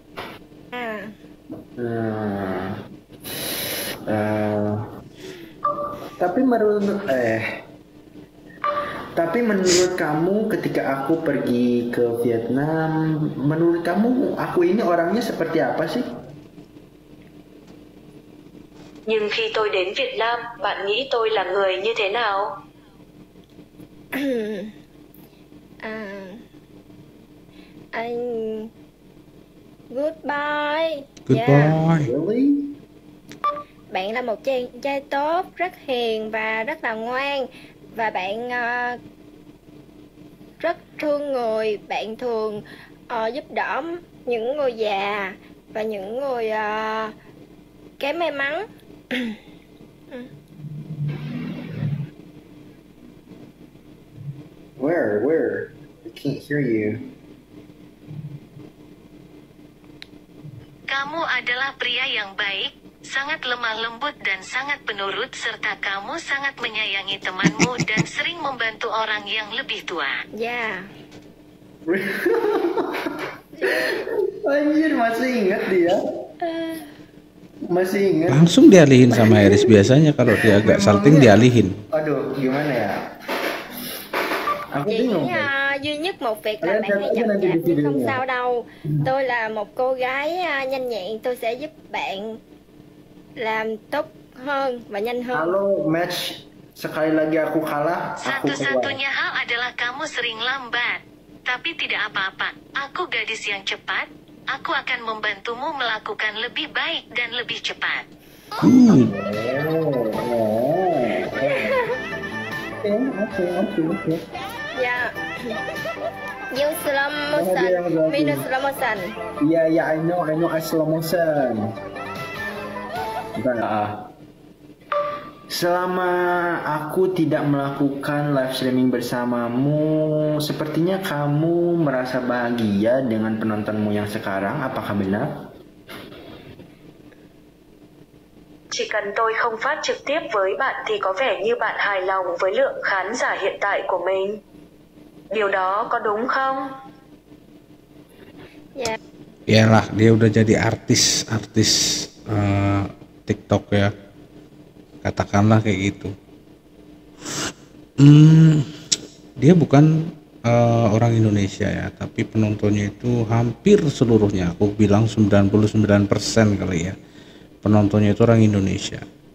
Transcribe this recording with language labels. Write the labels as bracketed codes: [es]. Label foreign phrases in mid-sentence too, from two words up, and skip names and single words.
[id] Tapi menurut kamu ketika aku pergi ke Vietnam, menurut kamu aku ini orangnya seperti apa sih? [vi] Nhưng khi tôi đến Việt Nam, bạn nghĩ tôi là người như thế nào? [en] Anh goodbye. Goodbye. Really? [vi] Bạn là một chàng trai tốt, rất hiền và rất là ngoan. Và bạn rất thương người. Bạn thường giúp đỡ những người già và những người kém may mắn. [en] Where? I can't hear you. [id] Kamu adalah pria yang baik, sangat lemah lembut dan sangat penurut, serta kamu sangat menyayangi temanmu dan sering membantu orang yang lebih tua. [en] Yeah. [id] Anjir, masih ingat dia? Masih ingat? Langsung dialihin sama Harris. Biasanya kalau dia agak salting dialihin. Aduh, gimana ya? Aku [vi] Chỉ [id] bingung. [vi] duy nhất một việc là bạn hãy chậm chạp chứ không sao đâu. Tôi là một cô gái nhanh nhẹn, tôi sẽ giúp bạn làm tốt hơn và nhanh hơn. [id] Halo, match. Sekali lagi aku kalah, aku keluar. Satu-satunya hal adalah kamu sering lambat. Tapi tidak apa-apa, aku gadis yang cepat, aku akan membantumu melakukan lebih baik dan lebih cepat. Oke. [vi] Dạ. [en] You slow motion, minus slow motion. Iya, I know slow motion. [id] Bukan. Selama aku tidak melakukan [en] live streaming [id] bersamamu, sepertinya kamu merasa bahagia dengan penontonmu yang sekarang, apakah benar? [vi] Chỉ cần tôi không phát trực tiếp với bạn thì có vẻ như bạn hài lòng với lượng khán giả hiện tại của mình. Điều đó có đúng không? Dạ. [id] Iyalah, dia udah jadi artis TikTok ya. Katakanlah kayak gitu. Dia bukan orang Indonesia ya, tapi penontonnya itu hampir seluruhnya, aku bilang 99% kali ya, penontonnya itu orang Indonesia.